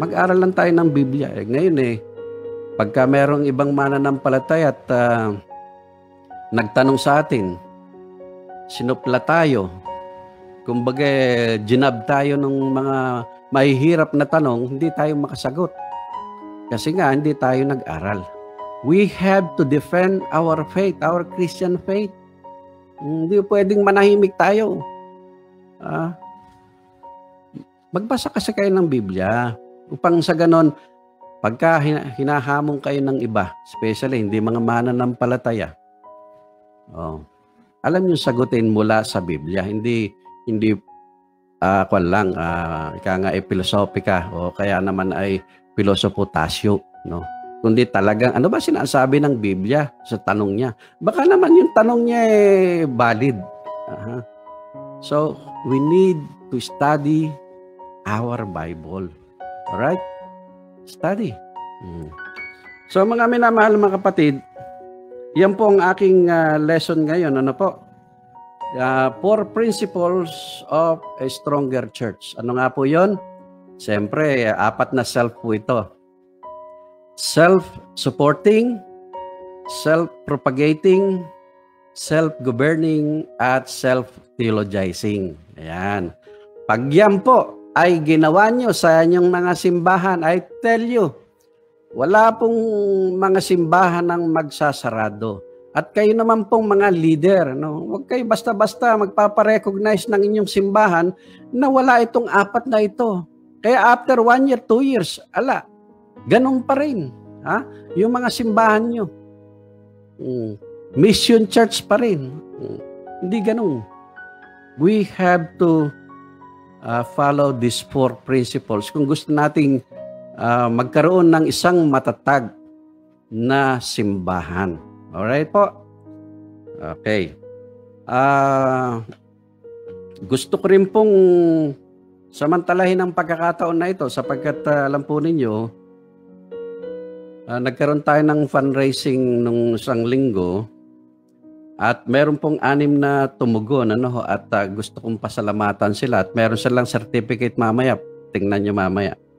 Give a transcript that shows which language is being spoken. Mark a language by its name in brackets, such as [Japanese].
[Filipino] Mag-aaral lang tayo ng Biblia. Ngayon pagka merong ibang mananampalataya at nagtanong sa atin, sinupla tayo, kumbaga ginab tayo ng mga mahihirap na tanong, hindi tayo makasagot. Kasi nga, hindi tayo nag-aral. [English] We have to defend our faith, our Christian faith. [Filipino] Hindi pwedeng manahimik tayo. Magbasa kasi kayo ng Biblia upang sa ganon, pagka hinahamon kayo ng iba, especially hindi mga mananampalataya, alam nyo sagutin mula sa Biblia. Hindi ika nga ay pilosopika o kaya naman ay pilosopotasyo, no? Kundi talagang, ano ba sinasabi ng Biblia sa tanong niya? Baka naman yung tanong niya valid. [English] So, we need to study our Bible. Alright? Study. [Filipino] So, mga minamahal mga kapatid, yan po ang aking lesson ngayon. Ano po? [English] 4 principles of a stronger church. [Filipino] Ano nga po yon? Siyempre, 4 na self po ito. Self-supporting, self-propagating, self-governing, at self-theologizing. Ayan. Pag yan po ay ginawa nyo sa inyong mga simbahan, [English] I tell you, [Filipino] wala pong mga simbahan ang magsasarado. At kayo naman pong mga leader, no? Huwag kayo basta-basta magpaparecognize ng inyong simbahan na wala itong 4 na ito. Kaya after 1 year, 2 years, ganun pa rin. Yung mga simbahan nyo. Mission church pa rin. Hindi ganun. [English] We have to follow these 4 principles. [Filipino] Kung gusto nating magkaroon ng isang matatag na simbahan. [English] Alright po? Okay. [Filipino] Gusto ko rin pong samantalahin ang pagkakataon na ito sapagkat alam po ninyo, nagkaroon tayo ng fundraising nung isang linggo at meron pong 6 na tumugon at gusto kong pasalamatan sila at meron silang certificate mamaya. Tingnan nyo mamaya.